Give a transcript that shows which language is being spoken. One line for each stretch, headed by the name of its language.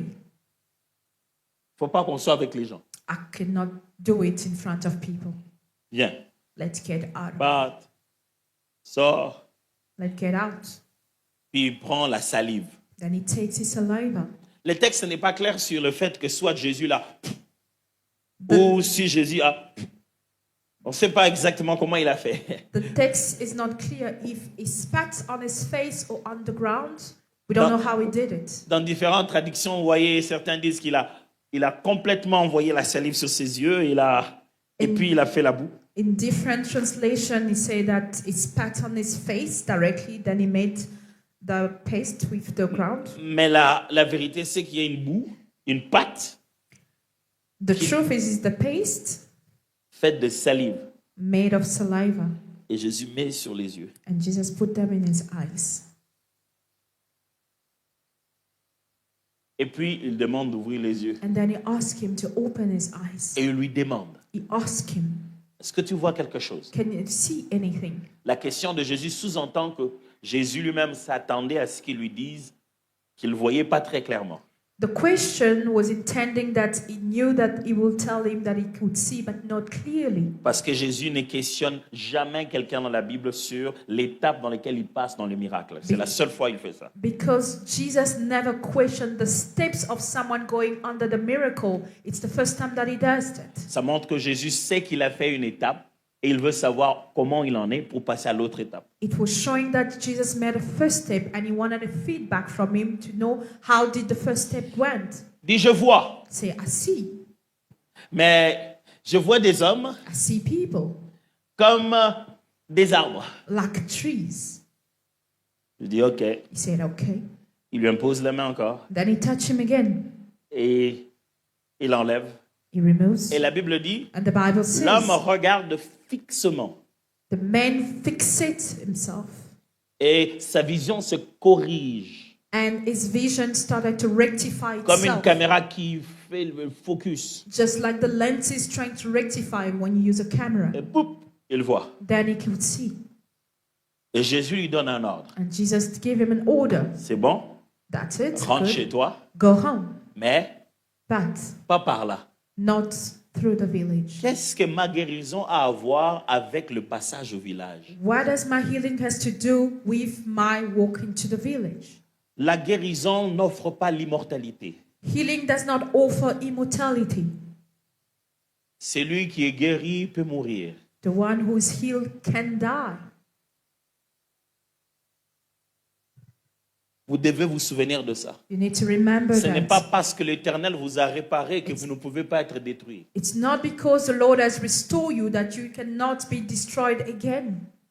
French: Il ne faut pas qu'on soit avec les gens.
English: I cannot do it in front of people.
French: Viens,
English: Let's get out.
French: bat, sors,
English: Let's get out.
French: puis il prend la salive.
English: Then he takes his saliva.
French: Le texte n'est pas clair sur le fait que soit Jésus là, ou si Jésus a. On ne sait pas exactement comment il a fait.
English: The text is not clear if he spat on his face or on the ground. We don't know how he did it.
French: Dans différentes traductions, vous voyez, certains disent qu'il a complètement envoyé la salive sur ses yeux, et puis il a fait la boue.
English: In different translation, he said that he spat on his face directly, then he made the paste with the ground.
French: Mais la vérité, c'est qu'il y a une boue, une pâte
English: The truth is the paste
French: faite de salive.
English: made of saliva,
French: Et Jésus met sur les yeux.
English: and Jesus put them in his eyes.
French: Et puis il demande d'ouvrir les yeux.
English: And then he asked him to open his eyes.
French: Et il lui demande,
English: He asked him,
French: est-ce que tu vois quelque chose?
English: can you see anything?
French: La question de Jésus sous-entend que Jésus lui-même s'attendait à ce qu'il lui dise qu'il ne voyait pas très clairement.
English: The question was intending that he knew that he will tell him that he could see, but not clearly.
French: Parce que Jésus ne questionne jamais quelqu'un dans la Bible sur l'étape dans laquelle il passe dans le miracle. C'est la seule fois qu'il fait ça.
English: Because Jesus never questioned the steps of someone going under the miracle. It's the first time that he does that.
French: Ça montre que Jésus sait qu'il a fait une étape et il veut savoir comment il en est pour passer à l'autre étape.
English: It was showing that Jesus made a first step and he wanted a feedback from him to know how did the first step went.
French: Dis, je vois,
English: Say, I see.
French: mais je vois des hommes
English: I see people
French: comme des arbres.
English: like trees.
French: Je dis, OK.
English: He said, okay.
French: Il lui impose la main encore
English: Then he touched him again.
French: et il enlève.
English: He removes.
French: Et la Bible dit,
English: And the Bible says,
French: l'homme regarde fixement
English: the man fixates himself.
French: et sa vision se corrige
English: And his vision started to rectify
French: comme une
English: itself.
French: caméra qui fait le focus.
English: Just like the lens is trying to rectify when you use a camera.
French: Et boum, il voit.
English: Then he could see.
French: Et Jésus lui donne un ordre.
English: And Jesus gave him an order.
French: C'est bon,
English: That's it.
French: rentre
English: Good.
French: chez toi,
English: Go home.
French: mais
English: But
French: pas par là.
English: not through the village.
French: Qu'est-ce que ma guérison a à voir avec le passage au village?
English: What does my healing has to do with my walk into the village?
French: La guérison n'offre pas l'immortalité.
English: Healing does not offer immortality.
French: Celui qui est guéri peut mourir.
English: The one who is healed can die.
French: Vous devez vous souvenir de ça.
English: You need to remember
French: Ce n'est pas
English: that.
French: parce que l'Éternel vous a réparé que vous ne pouvez pas être détruit.
English: It's not because the Lord has restored you that you cannot be destroyed again.